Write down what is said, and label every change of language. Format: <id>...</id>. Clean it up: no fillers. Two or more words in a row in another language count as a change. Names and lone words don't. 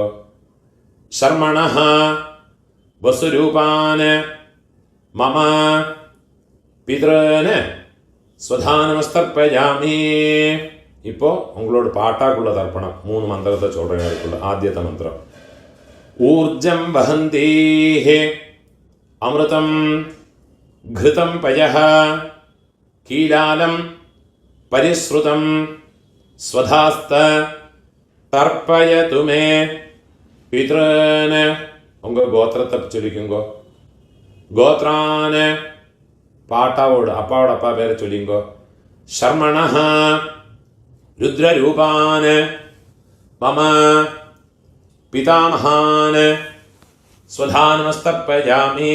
<sa>शर्मणः वसुरूपान् मम पितॄन् स्वधानमस्तर्पयामि.</sa> <ta>இப்போ உங்களோட பாட்டாக்குள்ள தர்ப்பணம். 3 மந்திரத்தை சொல்றேன் அதுக்குள்ள. ஆத்தியத்த மந்திரம்.</ta> <sa>ऊर्जं वहन्तीः अमृतं घृतं पयः कीलालं परिश्रुतं स्वधास्त तर्पयतु मे पितॄन्.</sa> <ta>उंग गोत्रத்தை சொல்லிக்குங்கோ. கோத்ரான பாட்டாவோட அப்பாவோட அப்பா பேரை சொல்லிங்கோ.</ta> <sa>शर्मणः रुद्ररूपान् मम पितामहान् स्वधानमस्तर्पयामि.</sa>